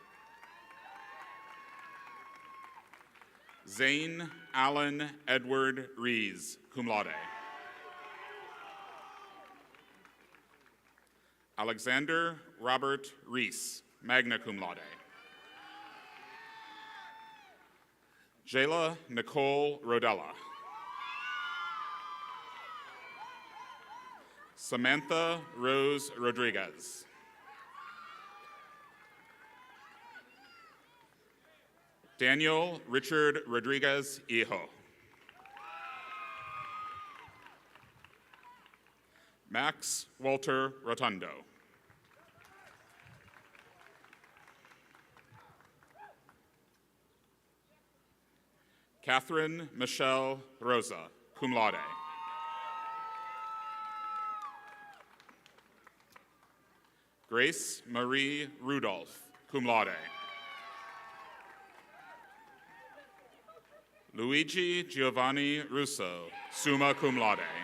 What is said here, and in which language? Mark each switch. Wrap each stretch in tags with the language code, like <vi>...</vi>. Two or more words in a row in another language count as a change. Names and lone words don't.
<en>Zane Allen Edward Rees,</en> <la>cum laude.</la> <en>Alexander Robert Reese,</en> <la>magna cum laude.</la> <en>Jayla Nicole Rodella. Samantha Rose Rodriguez. Daniel Richard Rodriguez Hijo. Max Walter Rotundo. Catherine Michelle Rosa,</en> <la>cum laude.</la> <en>Grace Marie Rudolph,</en> <la>cum laude.</la> <en>Luigi Giovanni Russo,</en> <la>summa cum laude.</la>